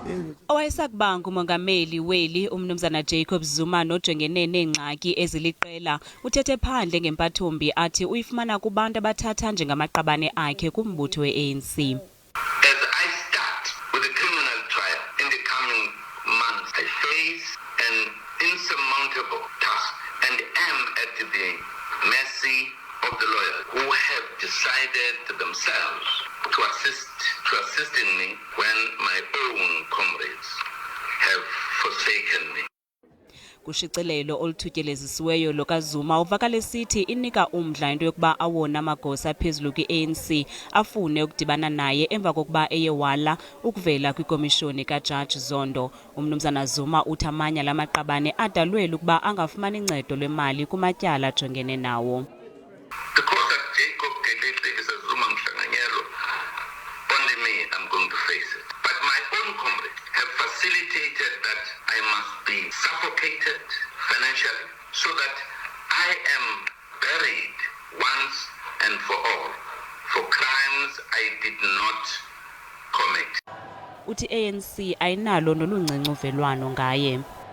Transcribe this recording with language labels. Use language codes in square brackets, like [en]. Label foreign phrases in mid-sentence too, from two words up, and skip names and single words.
[xh] Owayesakuba nguMongameli weli uMnumzana Jacob Zuma nojongene neengxaki eziliqela uthethe phandle ngempathombi athi uyifumana kubantu abathatha njengamaqabane akhe kumbutho weANC. [en] As I start with the criminal trial in the coming months, I face an insurmountable task and am at the mercy of the lawyers who have decided themselves to assist in me when my own comrades have forsaken me. [xh] Kushixilelo oluthutyelezisiweyo lokaZuma uvakala esithi inika umdla into yokuba awona amagosa aphezulu kwi-ANC afune ukudibana naye emva kokuba eyewala ukuvela kwikomishoni kaJaji Zondo. uMnumzana Zuma uthi amanye lamaqabane adalwele ukuba angafumani ncedo lwemali kumatyala ajongene nawo. [en] Only me, I'm going to face it. But my own comrades have facilitated that I must be suffocated financially so that I am buried once and for all for crimes I did not commit. [xh] Uthi ANC ayinalo noluncinci uvelwano ngaye.